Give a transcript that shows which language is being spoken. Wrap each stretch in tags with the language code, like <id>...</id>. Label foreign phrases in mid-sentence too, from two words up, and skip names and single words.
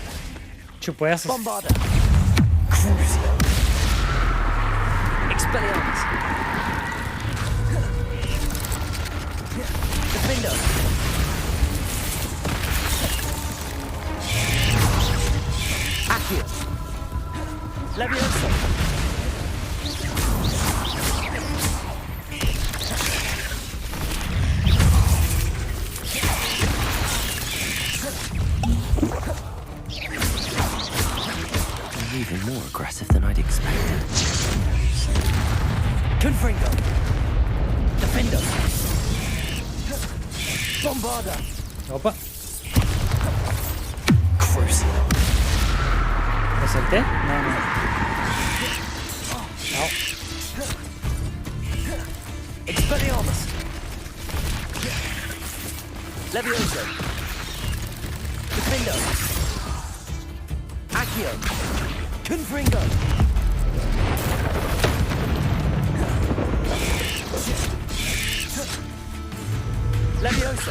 <pt>Tipo essas. Bombarda! Crucio! Expelliarmus! Defendo! Accio! Levioso!</pt> <en>Even more aggressive than I'd expected.</en> <pt>Confringo! Defendo! Bombarda! Opa! Crucio! Acertei? Não, não. Não. Expelliarmus! Levioso! Defendo! Accio! Confringo! Levioso!</pt>